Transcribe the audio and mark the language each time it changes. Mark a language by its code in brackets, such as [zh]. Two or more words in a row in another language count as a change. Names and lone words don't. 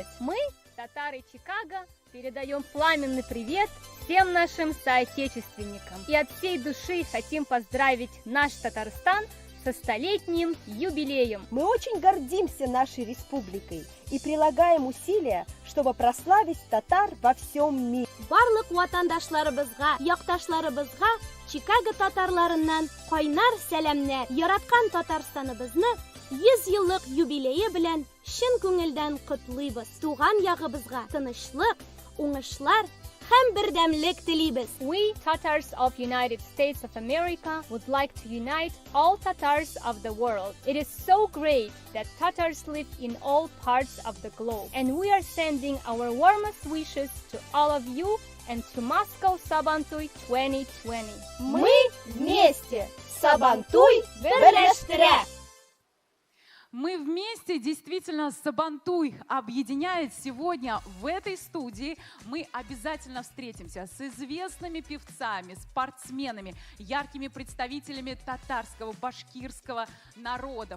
[ru] Мы, татары Чикаго, передаем пламенный привет всем нашим соотечественникам. И от всей души хотим поздравить наш Татарстан со столетним юбилеем. Мы очень гордимся нашей республикой и прилагаем усилия, чтобы прославить татар во всем мире. [tt] Барлык ватандашларыбызга, якташларыбызга Чикаго татарларыннан кайнар сәламнәр. Яраткан Татарстаныбызны 100 еллык юбилее белән чын күңелдән котлыйбыз. Туган ягыбызга тынычлык, уңышлар һәм бердәмлек телибез. [en] We, Tatars of United States of America, would like to unite all Tatars of the world. It is so great that Tatars live in all parts of the globe. And we are sending our warmest wishes to all of you and to Moscow Сабантуй 2020. [ru] Мы вместе! [tt] Сабантуй берләштерә! [ru] Мы вместе, действительно, Сабантуй объединяет. Сегодня в этой студии мы обязательно встретимся с известными певцами, спортсменами, яркими представителями татарского, башкирского народов.